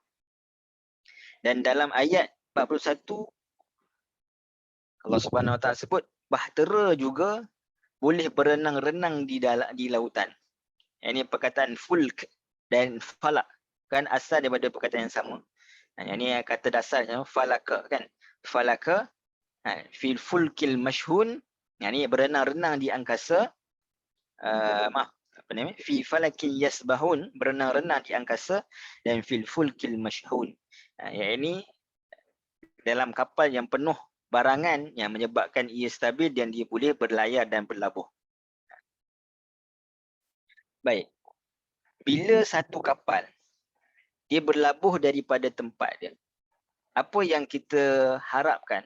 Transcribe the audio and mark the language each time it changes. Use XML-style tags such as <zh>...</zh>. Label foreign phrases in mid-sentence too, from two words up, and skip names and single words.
<ms>Dan dalam ayat 41 Allah Subhanahu Wa Taala sebut bahtera juga boleh berenang-renang di lautan. Ini perkataan fulk dan falak kan asal daripada perkataan yang sama. Yang ini kata dasarnya falaka kan.</ms> <ar>فلك في الفلك المشحون.</ar> <ms>Yang ini berenang-renang di angkasa.</ms> <ar>في فلك يسبحون,</ar> <ms>berenang-renang di angkasa, dan</ms> <ar>في الفلك المشحون.</ar> <ms>Yang ini dalam kapal yang penuh barangan yang menyebabkan ia stabil dan dia boleh berlayar dan berlabuh. Baik. Bila satu kapal dia berlabuh daripada tempat dia, apa yang kita harapkan?</ms>